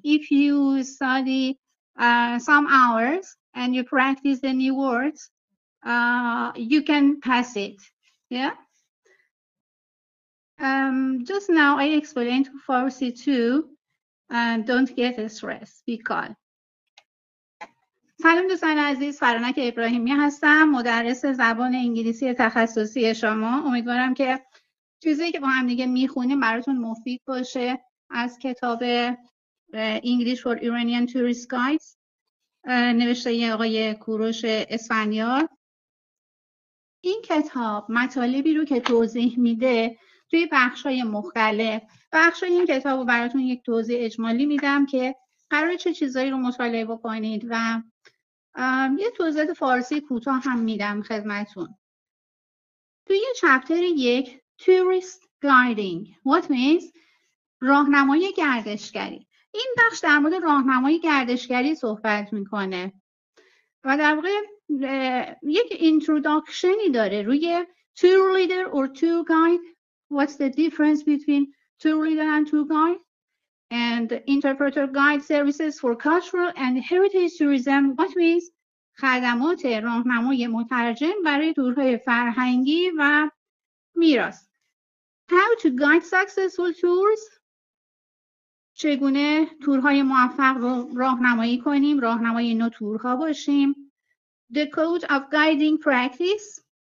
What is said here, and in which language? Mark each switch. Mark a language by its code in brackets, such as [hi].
[en] If you study some hours and you practice the new words, you can pass it. Yeah. Just now I explained Farsi too. And don't get stressed. Be calm. [fa] سلام دوستان عزیز، فرانک ابراهیمی هستم، مدرس زبان انگلیسی تخصصی شما. امیدوارم که چیزی که با هم دیگه میخونیم براتون مفید باشه. از کتاب English for Iranian Tourist Guides نوشته آقای کوروش اسفندیار. این کتاب مطالبی رو که توضیح میده توی بخش‌های مختلف. بخش‌های این کتاب رو براتون یک توضیح اجمالی میدم که قراره چه چیزایی رو مطالعه بکنید و یه توضیح فارسی کوتاه هم میدم خدمتون. توی چپتر 1 [en] Tourist Guiding What means [fa] راهنمای گردشگری. این بخش در مورد راهنمای گردشگری صحبت میکنه و در واقع یک اینتروداکشنی داره روی [en] tour leader or tour guide. What's the difference between tour leader and tour guide? And interpreter guide services for cultural and heritage tourism. What means [fa] خدمات راهنمای مترجم برای تورهای فرهنگی و میراث. [en] How to guide successful tours. [fa] چگونه تورهای موفق رو راهنمایی کنیم، راهنمای نوع تورها باشیم. [en] The code of guiding practice.